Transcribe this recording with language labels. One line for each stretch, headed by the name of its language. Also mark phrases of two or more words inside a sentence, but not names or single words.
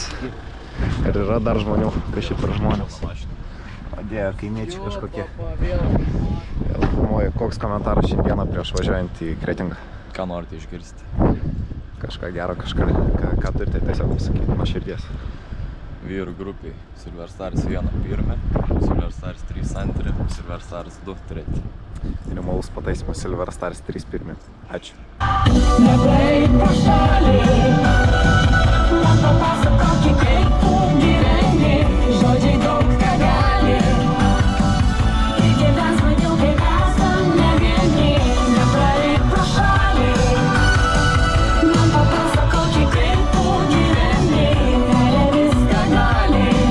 Lithuanian: Ir yra dar žmonių, kažkaip per žmonės. Dėjo kaimiečiai kažkokie. Vėl filmuoju, koks komentaras šiandieną prieš važiuojant į Kretingą. Ką norite išgirsti? Kažką gero, ką turite tiesiog pasakyti nuo širdies. Vyrų grupiai Silver Stars 1 pirmė, Silver Stars 3 antrė, Silver Stars 2 treti. Minimalus pataisimas Silver Stars 3 pirmė. Ačiū. Nepraeik pro šalį, man papasakok, kaip tu gyveni, žodžiai daug ką gali. Ir gyvens maniau, kaip esam ne vieni. Nepraeik pro šalį, man papasakok, kaip tu gyveni, meilė viską gali.